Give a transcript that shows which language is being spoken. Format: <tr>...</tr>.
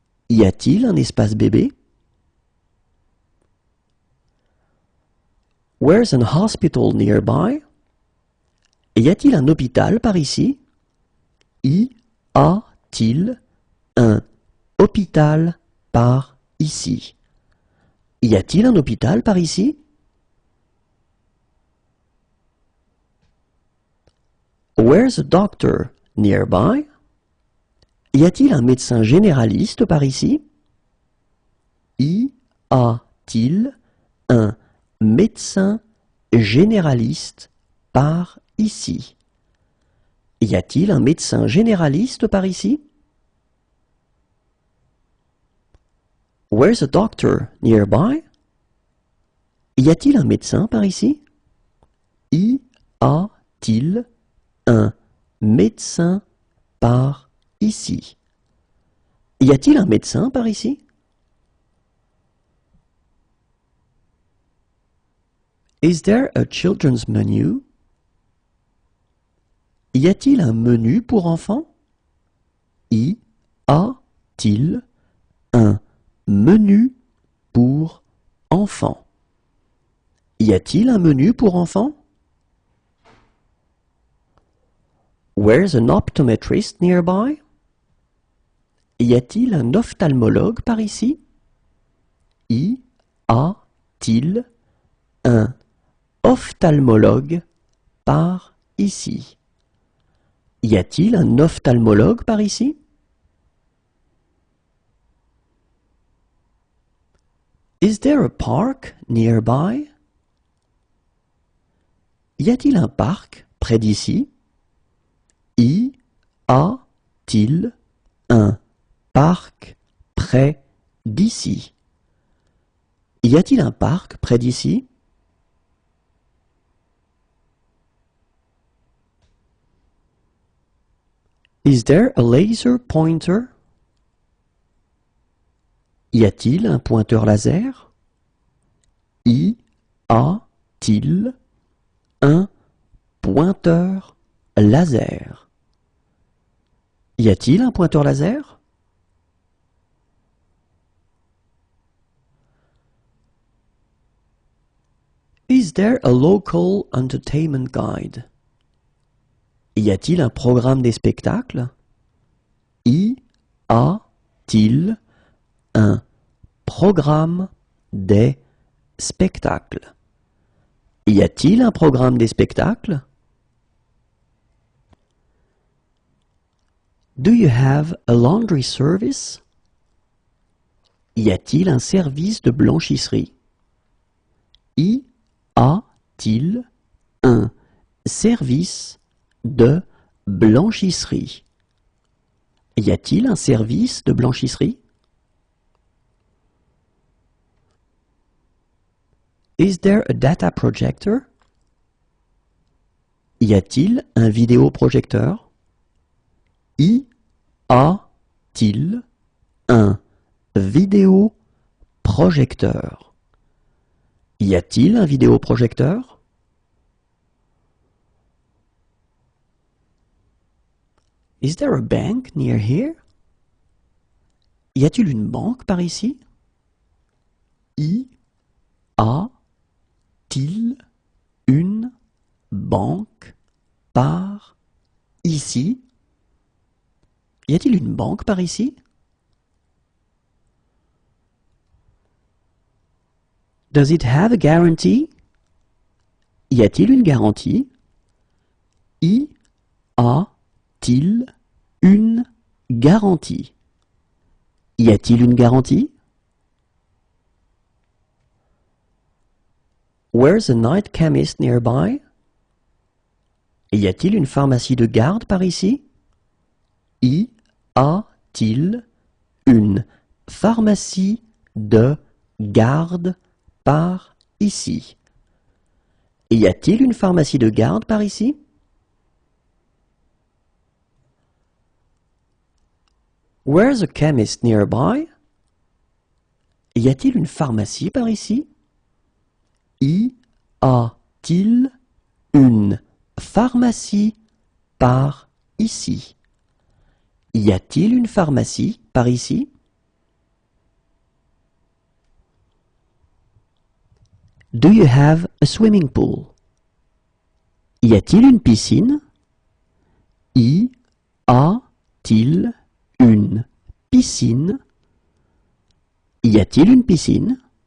<fr>Y a-t-il un espace bébé?</fr> <en>Where's an hospital nearby?</en> <fr>Y a-t-il un hôpital par ici? Y a-t-il un hôpital par ici? Y a-t-il un hôpital par ici?</fr> <en>Where's a doctor nearby?</en> <fr>Y a-t-il un médecin généraliste par ici? Y a-t-il un médecin généraliste par ici? Y a-t-il un médecin généraliste par ici?</fr> <en>Where's a doctor nearby?</en> <fr>Y a-t-il un médecin par ici? Y a-t-il un médecin par ici? Y a-t-il un médecin par ici?</fr> <en>Is there a children's menu?</en> <fr>Y a-t-il un menu pour enfants? Y a-t-il un menu pour enfants? Y a-t-il un menu pour enfants?</fr> <en>Where's an optometrist nearby?</en> <fr>Y a-t-il un ophtalmologue par ici? Y a-t-il un ophtalmologue par ici? Y a-t-il un ophtalmologue par ici?</fr> <en>Is there a park nearby?</en> <fr>Y a-t-il un parc près d'ici? Y a-t-il un parc près d'ici? Y a-t-il un parc près d'ici?</fr> <en>Is there a laser pointer?</en> <fr>Y a-t-il un pointeur laser? Y a-t-il un pointeur laser? Y a-t-il un pointeur laser?</fr> <en>Is there a local entertainment guide?</en> <fr>Y a-t-il un programme des spectacles? Y a-t-il un programme des spectacles? Y a-t-il un programme des spectacles?</fr> <en>Do you have a laundry service?</en> <fr>Y a-t-il un service de blanchisserie? Y a-t-il un service de blanchisserie? Y a-t-il un service de blanchisserie?</fr> <en>Is there a data projector?</en> <fr>Y a-t-il un vidéoprojecteur? Y a-t-il un vidéoprojecteur? Y a-t-il un vidéoprojecteur?</fr> <en>Is there a bank near here?</en> <fr>Y a-t-il une banque par ici? Y a-t-il une banque par ici? Y a-t-il une banque par ici?</fr> <en>Does it have a guarantee?</en> <fr>Y a-t-il une garantie? Y a-t-il une garantie? Y a-t-il une garantie?</fr> <en>Where's a night chemist nearby?</en> <fr>Y a-t-il une pharmacie de garde par ici? Y a-t-il une pharmacie de garde par ici? Y a-t-il une pharmacie de garde par ici?</fr> <en>Where's a chemist nearby?</en> <fr>Y a-t-il une pharmacie par ici? Y a-t-il une pharmacie par ici? Y a-t-il une pharmacie par ici?</fr> <en>Do you have a swimming pool?</en> <fr>Y a-t-il une piscine? Y a-t-il une piscine? Y a-t-il une piscine?</fr>